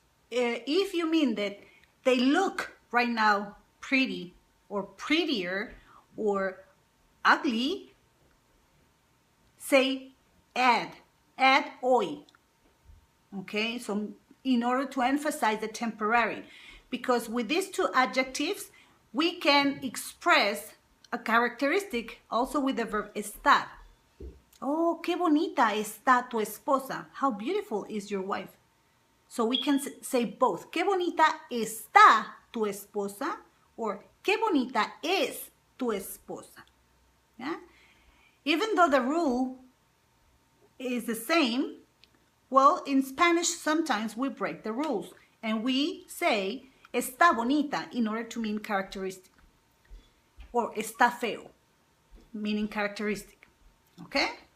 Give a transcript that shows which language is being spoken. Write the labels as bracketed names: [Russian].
[English] if you mean that they look right now pretty or prettier or ugly, say add hoy. Okay, so in order to emphasize the temporary, because with these two adjectives, we can express a characteristic also with the verb estar. [Spanish] Oh, qué bonita está tu esposa. [English] How beautiful is your wife. So we can say both. [Spanish] Qué bonita está tu esposa, or qué bonita es tu esposa. [English] Yeah? Even though the rule is the same, well, in Spanish, sometimes we break the rules and we say [Spanish] está bonita [English] in order to mean characteristic, or [Spanish] está feo, [English] meaning characteristic. Okay?